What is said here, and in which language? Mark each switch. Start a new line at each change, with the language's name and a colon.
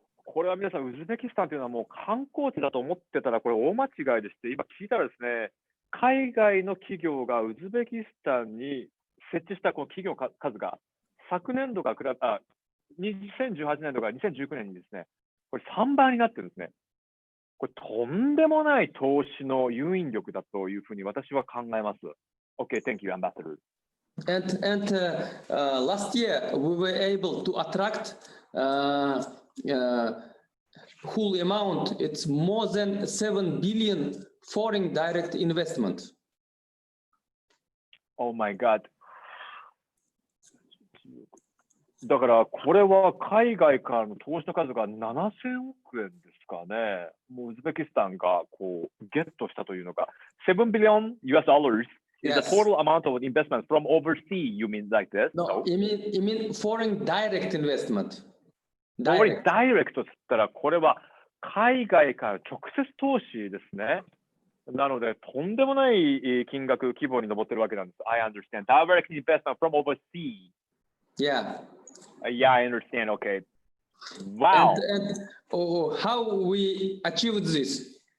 Japanese: これは皆さん、これは皆さん、ウズベキスタンというのはもう観光地だと思ってたら、これ大間違いでして、今聞いたらですね、海外の企業がウズベキスタンに設置したこの企業の数が、昨年度から2018年度から2019年にですね、これ3倍になってるんですね。これとんでもない投資の誘引力だというふうに私は考えます。
English: Okay, thank you, Ambassador. And last year we were able to attract whole amount. It's more than 7 billion foreign direct investment. Oh my God.
Japanese: だからこれは海外からの投資の数が7000億円ですかね。もうウズベキスタンがこうゲットしたというのが
English: 7 billion US dollars is the total amount of investment from overseas. You mean like this? No, you mean foreign direct investment. Foreign direct
Japanese: と言ったらこれは海外から直接投資ですね。なのでとんでもない金額規模に上ってるわけなんです。
English: I understand. Direct investment from overseas. Yeah. Yeah, I understand. Okay. Wow. And how we achieved this?